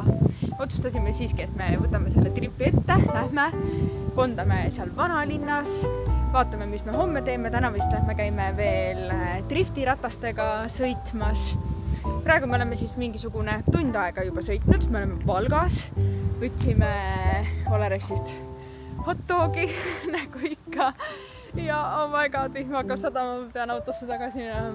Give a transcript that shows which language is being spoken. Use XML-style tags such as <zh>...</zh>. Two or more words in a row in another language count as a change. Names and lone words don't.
<et>Otsustasime siiski, et me võtame selle tripi ette, lähme, kondame seal vanalinnas, vaatame, mis me homme teeme. Täna vist lähme käime veel driftiratastega sõitmas. Praegu me oleme siis mingisugune tund aega juba sõitnud, me oleme Valgas, võtsime Olerexist hot dogi nagu ikka ja</et> <en>oh my god,</en> <et>vihm hakkab sadama, ma pean autosse tagasi minema.</et>